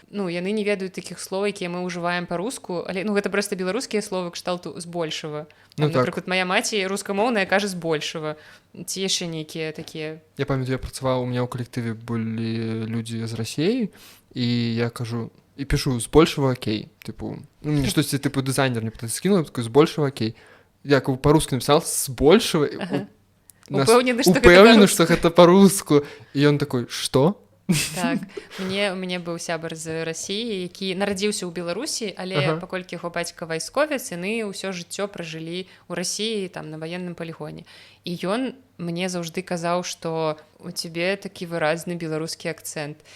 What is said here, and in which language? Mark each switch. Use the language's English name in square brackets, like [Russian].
[Belarusian] Ну, яны не ведаюць такіх слоў, якія мы ўжываем па-руску, але ну, гэта проста беларускія словы кшталту збольшага. Ну, напрыклад, моя маці рускамоўная кажа збольшага. Ці яшчэ нейкія такія. Я памятаю, я працаваў, у меня ў калектыве былі людзі з Расіі, і я кажу, [Russian] и пишу «с большего окей». Типу, ну, мне штосьці, типу, дызайнер мне скинул, такой «с большего окей». Я как бы по-русски написал «с большего». [Belarusian] Упэўнены, што гэта па-руску. І ён такой «што?» Так, у мяне быў сябар з Расіі, які нарадзіўся ў Беларусі, але паколькі яго бацька вайсковец, яны ўсё жыццё пражылі ў Расіі там на ваенным палігоне. І ён мне заўжды казаў, што у цябе такі выразны беларускі акцэнт.